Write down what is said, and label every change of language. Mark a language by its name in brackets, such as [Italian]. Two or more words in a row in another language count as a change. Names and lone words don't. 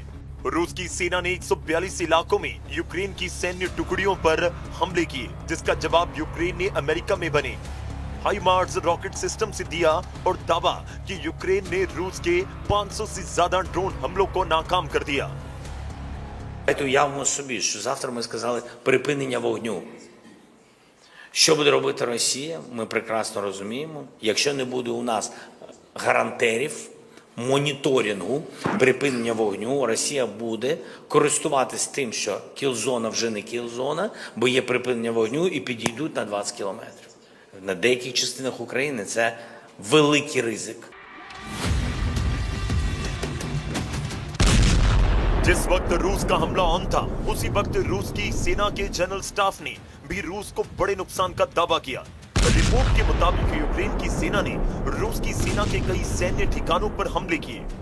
[Hindi] रूस की सेना ने 142 इलाकों में यूक्रेन की सैन्य टुकड़ियों पर हमले किए, जिसका जवाब यूक्रेन ने अमेरिका में बने हाइमार्स [English] rocket system [Hindi] से दिया और दावा कि यूक्रेन ने रूस के 500 से ज्यादा ड्रोन हमलों को नाकाम कर दिया। [Ukrainian] Давайте уявимо собі, що завтра ми сказали припинення вогню. Що буде робити Росія, ми прекрасно розуміємо. Якщо не буде у нас гарантерів, моніторингу, припинення вогню, Росія буде користуватись тим, що кілзона вже не кілзона, бо є припинення вогню і підійдуть на 20 кілометрів. На деяких частинах України це великий ризик. [Hindi] जिस वक्त रूस का हमला ऑन था, उसी वक्त रूस की सेना के जनरल स्टाफ ने भी रूस को बड़े नुकसान का दावा किया। रिपोर्ट के मुताबिक यूक्रेन की सेना ने रूस की सेना के कई सैन्य ठिकानों पर हमले किए।